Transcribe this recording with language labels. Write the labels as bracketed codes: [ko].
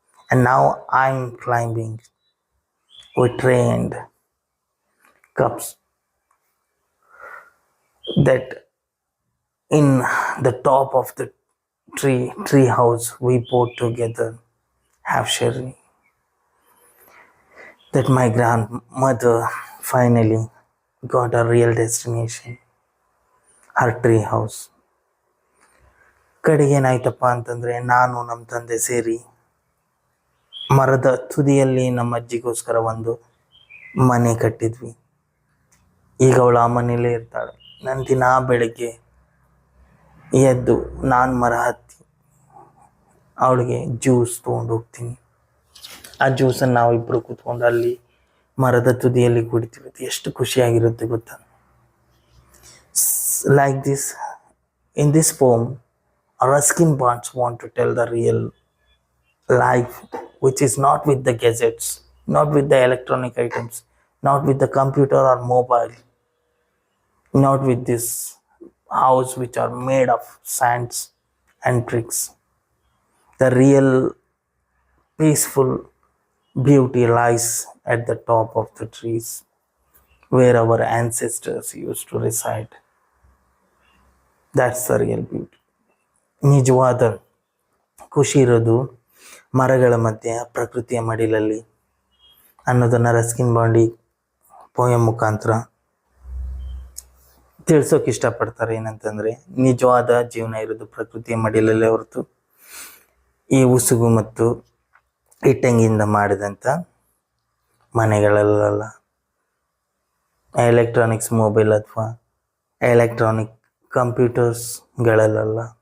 [en] And now I'm climbing with tray and cups that in the top of the tree house we both together have sharing. That my grandmother finally got a real destination, her tree house. [kn] ಕಡೆಗೆ ಏನಾಯ್ತಪ್ಪ ಅಂತಂದರೆ, ನಾನು ನಮ್ಮ ತಂದೆ ಸೇರಿ ಮರದ ತುದಿಯಲ್ಲಿ ನಮ್ಮ ಅಜ್ಜಿಗೋಸ್ಕರ ಒಂದು ಮನೆ ಕಟ್ಟಿದ್ವಿ. ಈಗ ಅವಳು ಆ ಮನೇಲೇ ಇರ್ತಾಳೆ. ನಾನು ದಿನ ಬೆಳಗ್ಗೆ ಎದ್ದು ನಾನು ಮರ ಹತ್ತಿ ಅವಳಿಗೆ ಜ್ಯೂಸ್ ತೊಗೊಂಡು ಹೋಗ್ತೀನಿ. ಆ ಜ್ಯೂಸನ್ನು ನಾವಿಬ್ಬರು ಕೂತ್ಕೊಂಡು ಅಲ್ಲಿ ಮರದ ತುದಿಯಲ್ಲಿ ಕುಡಿತೀವಿ. ಎಷ್ಟು ಖುಷಿಯಾಗಿರುತ್ತೆ ಗೊತ್ತಾ. [en] Like this, in this poem Ruskin Bonds want to tell the real life, which is not with the gadgets, not with the electronic items, not with the computer or mobile, not with this house which are made of sands and bricks. The real peaceful beauty lies at the top of the trees where our ancestors used to reside. That's the real beauty. [kn] ನಿಜವಾದ ಖುಷಿ ಇರೋದು ಮರಗಳ ಮಧ್ಯೆ ಪ್ರಕೃತಿಯ ಮಡಿಲಲ್ಲಿ ಅನ್ನೋದನ್ನು Ruskin ಬಾಂಡಿ poem ಮುಖಾಂತರ ತಿಳ್ಸೋಕೆ ಇಷ್ಟಪಡ್ತಾರೆ. ಏನಂತಂದರೆ, ನಿಜವಾದ ಜೀವನ ಇರೋದು ಪ್ರಕೃತಿಯ ಮಡಿಲಲ್ಲೇ ಹೊರತು ಈ ಉಸುಗು ಮತ್ತು ಇಟ್ಟಂಗಿಯಿಂದ ಮಾಡಿದಂಥ ಮನೆಗಳಲ್ಲ, ಎಲೆಕ್ಟ್ರಾನಿಕ್ಸ್ ಮೊಬೈಲ್ ಅಥವಾ ಎಲೆಕ್ಟ್ರಾನಿಕ್ ಕಂಪ್ಯೂಟರ್ಸ್ಗಳಲ್ಲ.